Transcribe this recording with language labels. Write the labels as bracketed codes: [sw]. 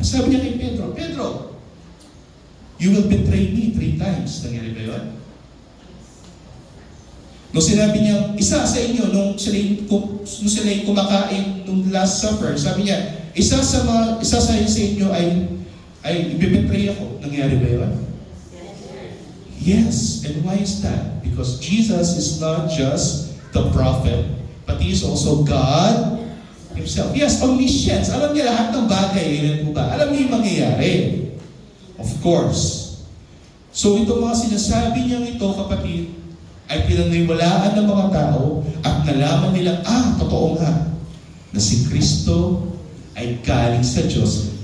[tl] Sabi niya kay Pedro, Pedro, [en] you will betray me 3 times. [tl] Nangyari ba yun? Nung sinabi niya, isa sa inyo, nung sila yung kumakain nung Last Supper, sabi niya, isa sa inyo ay ibibetray ako. Nangyari ba yun? Yes. [en] And why is that? Because Jesus is not just the prophet, but He is also God Himself. Yes, omniscience. [tl] Alam niya lahat ng bagay. Alam niya yung mangyayari. [en] Of course. [tl] So itong mga sinasabi niyang ito, kapatid, ay pinaniniwalaan ng mga tao at nalaman nilang, totoo nga, na si Kristo ay galing sa Diyos.